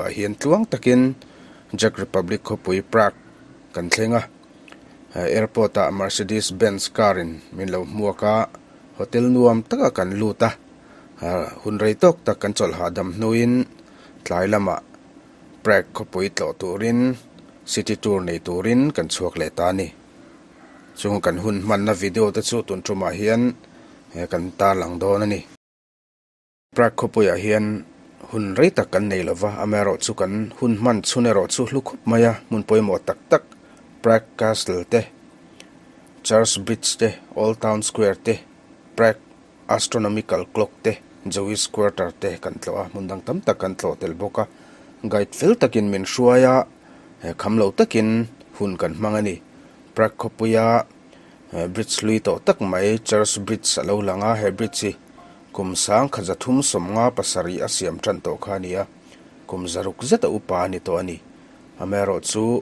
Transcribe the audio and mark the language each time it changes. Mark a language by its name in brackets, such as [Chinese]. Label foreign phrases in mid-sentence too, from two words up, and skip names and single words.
[Mizo] hian tluang takin Czech Republic khopui Prague kan thlenga airport a Mercedes Benz carin min lo muaka hotel nuam taka kan luta hunrei tok ta kan chol hadam nuin tlai lama Prague khopui tlo turin [English] city tour [Mizo] nei turin kan chuak le ta ni chung kan hun man na video ta chu tun truma hian kan ta lang don ani Prague khopoya hian hun rei tak kan nei lova amero chu kan hun man chunero chu hlukup maya mun poimo tak tak Prague Castle te Church Bridge te Old Town Square te Prague Astronomical Clock te Jewish Quarter te kan tloa mundang tam tak kan tlo tel boka guide fel takin min shuaya khamlo takin hun kan mangani Prague khopuya bridge lui to tak mai Church Bridge alo langa he bridge kum sang khajathum somnga pasari asiam tran to khania kum zaruk zeta upa ni to ani amero chu